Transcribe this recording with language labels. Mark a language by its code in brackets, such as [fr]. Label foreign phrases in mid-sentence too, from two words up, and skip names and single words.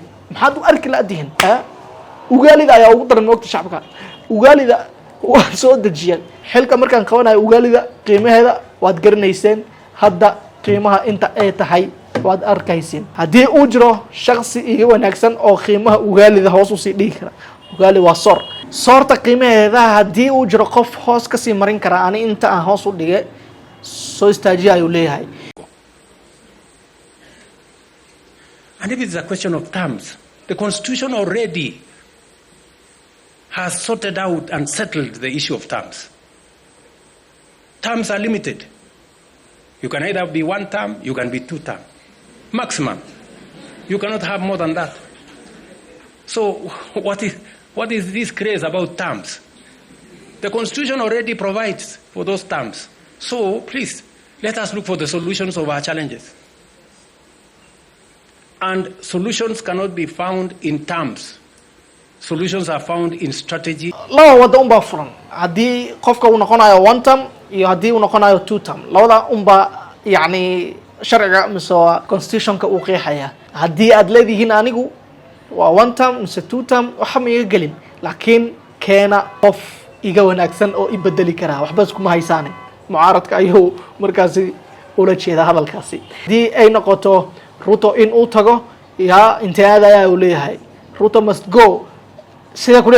[so] maxaad u arki laadiin ugaalida ayaa ugu daran waqti shacabka ugaalida waa soo dajiyay xilka markaan qabanayo ugaalida qiimaheeda waad garanayseen hadda qiimaha inta ay tahay waad arkayseen hadii uu jiro shakhsi iga wanaagsan oo qiimaha ugaalida hoos u sii dhigi kara ugaali waa soorta qiimaheeda hadii uu jiro qof hoos ka sii marin kara ani inta aan hoos u dhigay soo istaajiyo ayuu leeyahay. [en] And if it's a question of terms, the constitution already has sorted out and settled the issue of terms. Terms are limited. You can either be one term, you can be two term. Maximum. You cannot have more than that. So what is this craze about terms? The constitution already provides for those terms. So please, let us look for the solutions of our challenges. And solutions cannot be found in terms. Solutions are found in strategy. [so] laba wada unba furan hadii qofka uu noqonayo [en] one term [so] iyo hadii uu noqonayo [en] two term [so] labada unba yani sharciga mise constitutionka uu qeexaya hadii aad leedihiin anigu waa [en] one term [so] mise [en] two term [so] waxa ma iga gelin laakiin keena qof iga wanaagsan oo i bedeli kara waxba isku ma haysaane mucaaradka ayuu markaasi ula jeeda hadalkaasi hadii ay noqoto Ruto in uu tago yaa intaada ayaa uu leeyahay [en] Ruto must go [so] sida ku